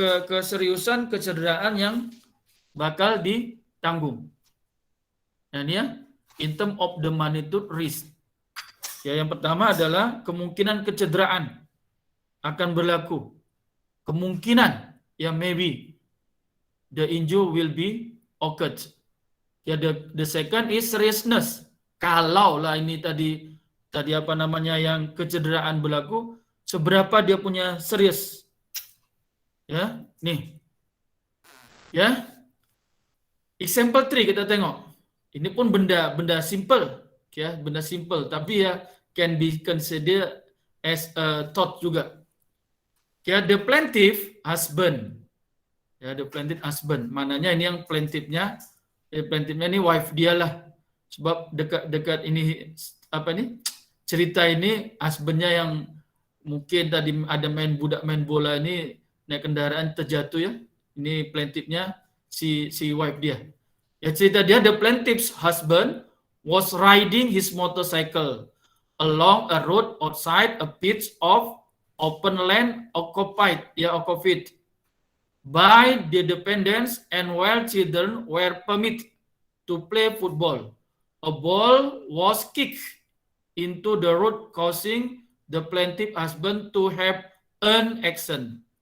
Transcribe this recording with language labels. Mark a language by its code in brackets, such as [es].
[ms] Keseriusan kecederaan yang bakal ditanggung. Dan ya, [en] in term of the magnitude risk. [ms] Ya, yang pertama adalah kemungkinan kecederaan akan berlaku. Kemungkinan, ya [en] maybe the injury will be occurred. Ya, the second is seriousness. [ms] Kalau lah ini tadi apa namanya yang kecederaan berlaku, seberapa dia punya serius. Ya, nih. Ya. Example 3 kita tengok. Ini pun benda simple, ya, benda simple, tapi ya [en] can be considered as a thought [ms] juga. [en] Ya, the plaintiff husband. Ya, the plaintiff husband. [ms] Mananya ini yang plaintiffnya ini wife dia lah. Sebab dekat ini apa nih? Cerita ini husbandnya yang mungkin tadi ada budak main bola ini naik kendaraan terjatuh ya. Ini plaintiffnya si wife dia. Ya, cerita dia, [en] the plaintiff's husband was riding his motorcycle along a road outside a pitch of open land occupied by the dependents, and while children were permitted to play football, a ball was kicked into the road, causing the plaintiff husband to have an accident.